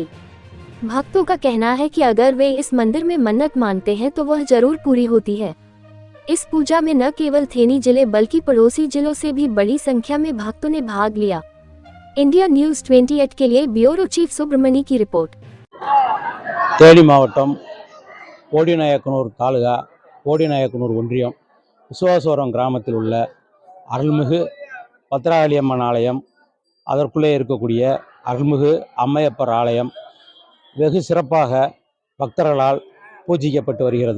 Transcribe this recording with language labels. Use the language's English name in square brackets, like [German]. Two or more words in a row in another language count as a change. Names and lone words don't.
[Hindi] भक्तों का कहना है कि अगर वे इस मंदिर में मन्नत मानते हैं तो वह जरूर पूरी होती है। इस पूजा में न केवल थेनी जिले बल्कि पड़ोसी जिलों से भी बड़ी संख्या में भक्तों ने भाग लिया। इंडिया न्यूज़ 28 के लिए ब्यूरो चीफ सुब्रमणी की रिपोर्ट। [Tamil] தேனி மாவட்டம் போடிநாயக்கனூர் தாலுகா போடிநாயக்கனூர் ஒன்றியம் விசுவாசவரம் கிராமத்தில் உள்ள அருள்மிகு பத்திரகாளியம்மன் ஆலயம், அதற்குள்ளே இருக்கக்கூடிய அருள்மிகு அம்மையப்பர் ஆலயம் வெகு சிறப்பாக பக்தர்களால் பூஜிக்கப்பட்டு வருகிறது.